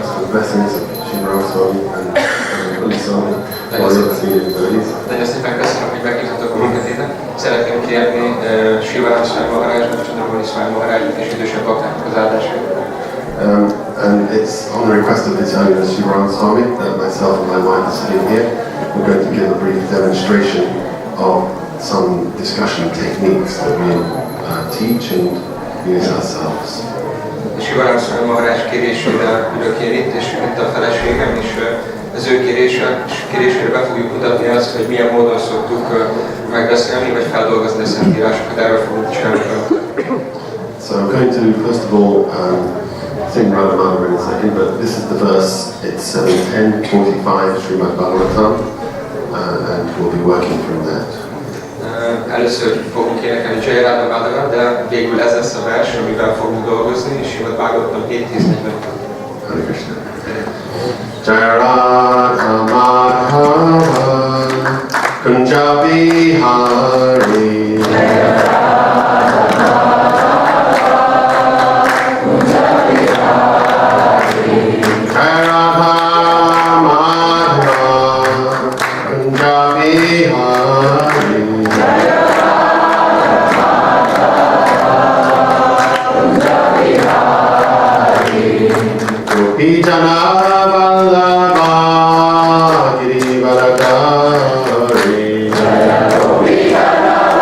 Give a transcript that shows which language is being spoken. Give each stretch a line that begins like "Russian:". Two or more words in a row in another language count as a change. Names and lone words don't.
English: blessings of Shiva Swami and Swami.
Hungarian: Nagyon szépen köszönöm, hogy meghívtatok minket ide. Szeretném kérni Shiva Maharajnak, Chandramani Swami Maharajnak és idősebb baktáknak az áldását.
English: And it's on the request of His Holiness Shiva Swami that myself and my wife are sitting here. We're going to give a brief demonstration of some discussion techniques that we teach and use ourselves.
Hungarian: Shiva Maharaj kérésére ülök én itt, és itt a feleségem, és az ő kérésére be fogjuk mutatni azt, hogy milyen módon szoktuk megbeszélni, vagy feldolgozni a szentírásokat, erről fogunk csinálni.
English: So I'm going to first of all sing Radhamana in a second, but this is the verse, it's 10:45 Srimad Bhagavatam, and we'll be working from that.
Hungarian: Először fogunk énekelni Jai Radha Madhava, de végül ez lesz a vers, amivel fogunk dolgozni, és Srimad Bhagavatam 7:10-40.
Sanskrit: Hare Krishna. Jai Radha Madhava Kunja Bihari Jai Radha Madhava Kunja Bihari Gopi Jana Vallabha Girivaradhari Gopi Jana